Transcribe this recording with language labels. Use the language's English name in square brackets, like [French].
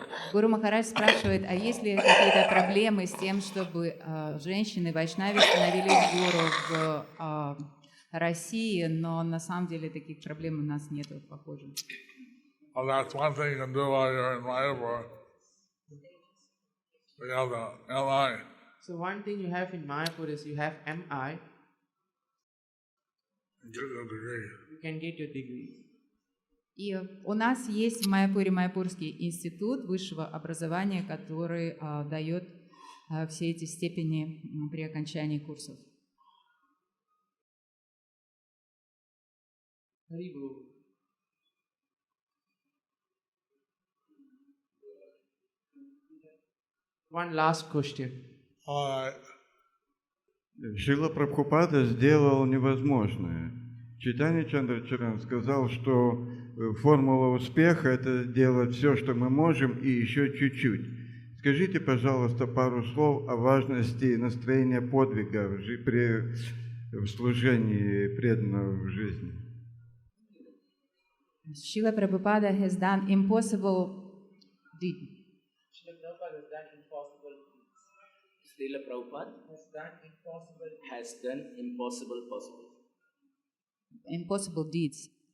[Russian] Гуру Махарадж спрашивает, а есть ли какие-то проблемы с тем, чтобы женщины вайшнави становились гуру в России, но на самом деле таких проблем у нас нет, похоже. [English] Well, that's one thing you can do while you're in Mayapur. We have the MI. So one thing you have in Mayapur is you have MI. Get a degree. You can get your degree. [Russian] И у нас есть в Майяпуре Майяпурский институт высшего образования, который дает все эти степени при окончании курсов. [English] One last question. All right. [Russian] Шрила Прабхупада сделал невозможное. Чайтанья Чандрачаран сказал, что формула успеха – это делать все, что мы можем, и еще чуть-чуть. Скажите, пожалуйста, пару слов о важности настроения подвига в служении преданного в жизни. [English] Srila Prabhupada has done impossible deed. Srila Prabhupada has done impossible possible. Impossible deeds.